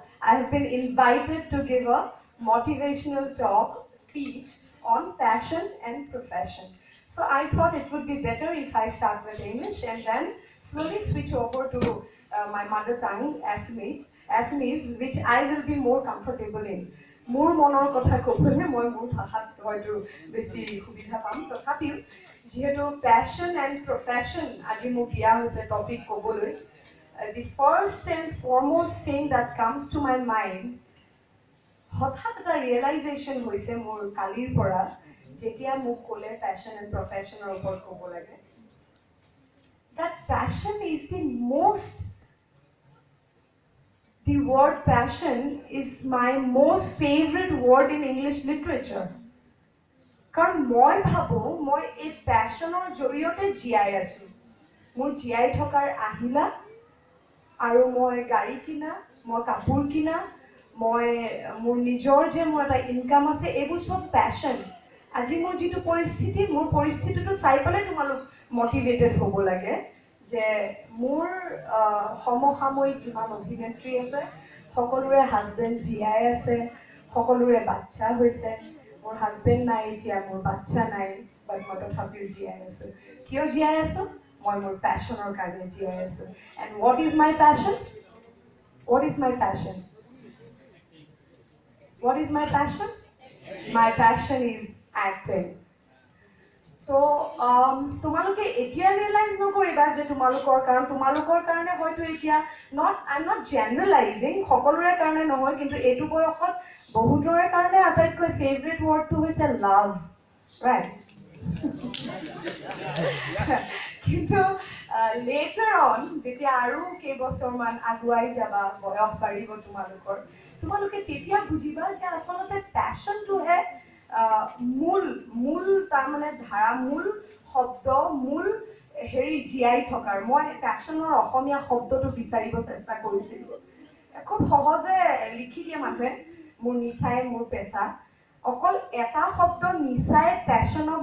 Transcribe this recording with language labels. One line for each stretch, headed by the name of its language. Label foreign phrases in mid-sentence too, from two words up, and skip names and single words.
English: I have been invited to give a motivational talk speech on passion and profession. So I thought it would be better if I start with English and then slowly switch over to my mother tongue, Assamese, which I will be more comfortable in.
Assamese: মোৰ মনৰ কথা ক'বলৈ মই মোৰ ভাষাত হয়তো বেছি সুবিধা পাম তথাপিও যিহেতু
English: passion and profession
Assamese: আজি মোক দিয়া হৈছে টপিক ক'বলৈ
English: the first and foremost thing that comes to my mind
Assamese: হঠাৎ এটা ৰিয়েলাইজেশ্যন হৈছে মোৰ কালিৰ পৰা যেতিয়া মোক ক'লে
English: passion and professionৰ
Assamese: ওপৰত ক'ব লাগে
English: that passion is the word passion is my most favorite word in English literature.
Assamese: কাৰণ মই ভাবো মই এই passionৰ জৰিয়তে জীয়াই আছো মোৰ জীয়াই থকাৰ আহিলা আৰু মই গাড়ী কিনা মই কাপোৰ কিনা মই মোৰ নিজৰ যে মোৰ এটা ইনকাম আছে এইবোৰ সব passion আজি মোৰ যিটো পৰিস্থিতি মোৰ পৰিস্থিতিটো চাই পেলাই তোমালোক মোটিভেটেড হ'ব লাগে যে মোৰ সমসাময়িক যিমান অভিনেত্ৰী আছে সকলোৰে হাজবেণ্ড জীয়াই আছে সকলোৰে বাচ্চা হৈছে মোৰ হাজবেণ্ড নাই এতিয়া মোৰ বাচ্চা নাই বাট মই তথাপিও জীয়াই আছো কিয় জীয়াই আছো মই মোৰ পেশ্যনৰ কাৰণে জীয়াই আছো
English: and what is my passion my passion is acting
Assamese: so তোমালোকে এতিয়া ৰিয়েলাইজ নকৰিবা যে তোমালোকৰ কাৰণে হয়তো এতিয়া
English: I'm not generalizing
Assamese: সকলোৰে কাৰণে নহয় কিন্তু এইটো বয়সত বহুতৰে কাৰণে আটাইতকৈ
English: favorite wordটো
Assamese: হৈছে
English: love right
Assamese: কিন্তু
English: later on
Assamese: যেতিয়া আৰু কেইবছৰমান আগুৱাই যাবা বয়স বাঢ়িব তোমালোকে তেতিয়া বুজিবা যে আচলতে পেশ্যনটোহে মূল তাৰমানে ধাৰা মূল শব্দ মূল জীয়াই থকাৰ মই পেশ্যনৰ অসমীয়া শব্দটো বিচাৰিব চেষ্টা কৰিছিলোঁ খুব সহজে লিখি দিয়ে মানুহে মোৰ নিচাই মোৰ পেচা অকল এটা শব্দ নিচাই পেশ্যনক